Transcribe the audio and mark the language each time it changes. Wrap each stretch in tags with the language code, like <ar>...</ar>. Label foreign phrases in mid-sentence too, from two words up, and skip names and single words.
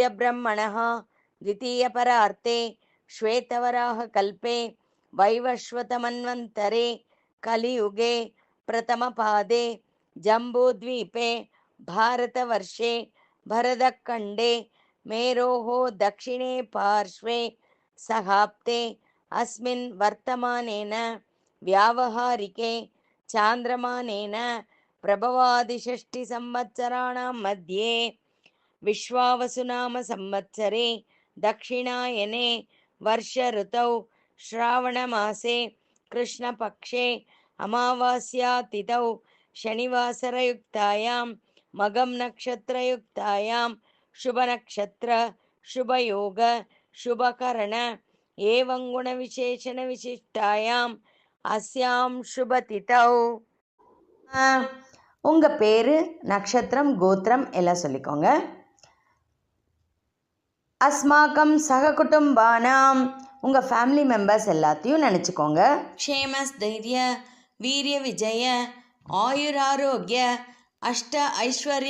<sa>ब्रह्मणः द्वितीये परार्धे श्वेतवराह कल्पे वैवस्वतमन्वन्तरे कलियुगे प्रथमपादे जम्बूद्वीपे भारतवर्षे भरतखण्डे मेरोः दक्षिणे पार्श्वे सहाप्ते अस्मिन् वर्तमानेन व्यावहारिके चान्द्रमानेन प्रभवादिषष्टिसंवत्सराणां मध्ये विश्वावसुनाम संवत्सरे दक्षिणायने वर्ष ऋतौ श्रावणमासे कृष्णपक्षे अमावास्यातिथौ शनिवासरयुक्तायां मगं नक्षत्रयुक्तायां शुभनक्षत्र शुभयोग शुभकरण एवं गुणविशेषण विशिष्टायां अस्यां शुभतिथौ.</sa> <ta>உங்கள் பேர், நட்சத்திரம், கோத்திரம் எல்லாம் சொல்லிக்கோங்க.</ta> <sa>अस्माकं सह कुटुम्बानाम्,</sa> <ta>உங்கள்</ta> <en>family members</en> <ta>எல்லாத்தையும் நினச்சிக்கோங்க.</ta> <sa>क्षेमः स्थैर्य वीर्य विजय आयुरारोग्य अष्ट ऐश्वर्य</sa>